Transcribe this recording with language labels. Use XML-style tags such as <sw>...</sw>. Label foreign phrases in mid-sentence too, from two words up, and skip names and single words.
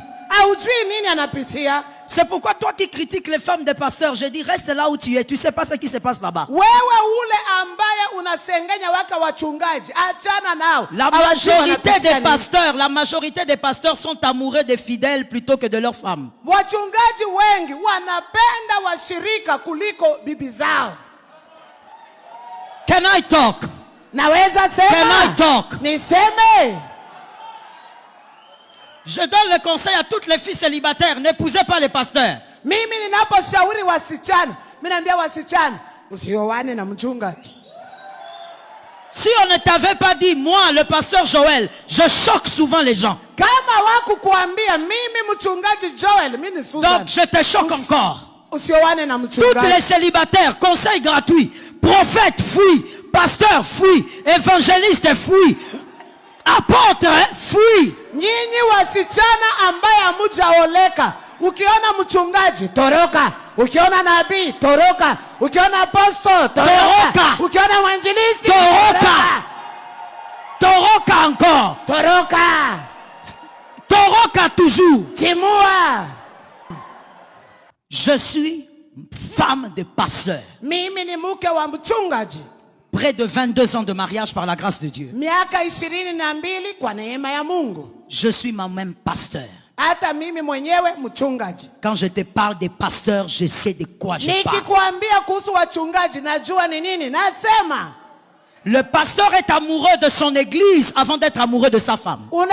<fr>C'est pourquoi toi qui critiques les femmes des pasteurs, je dis reste là où tu es. Tu sais pas ce qui se passe là-bas. La majorité des pasteurs sont amoureux des fidèles plutôt que de leurs femmes.</fr> <en>Can I talk? Can I talk?</en> <fr>Je donne le conseil à toutes les filles célibataires, n'épousez pas les pasteurs. Si on ne t'avait pas dit, moi, le pasteur Joël, je choque souvent les gens. Donc je te choque encore. Toutes les célibataires, conseil gratuit, prophète, fuis, pasteur, fuis, évangéliste, fuis, apôtre, fuis.</fr> <sw>Nyinyi wasichana ambaye hamujaoleka, ukiona mchungaji toroka, ukiona nabii toroka, ukiona apostol toroka, ukiona mwinjilisti toroka, toroka encore, toroka toujours, timua.</sw> <fr>Je suis femme de pasteur.</fr> <sw>Mimi ni mke wa mchungaji.</sw> <fr>Près de 22 ans de mariage par la grâce de Dieu. Je suis moi-même pasteur. Quand je te parle des pasteurs, je sais de quoi je parle. Le pasteur est amoureux de son église avant d'être amoureux de sa femme.</fr>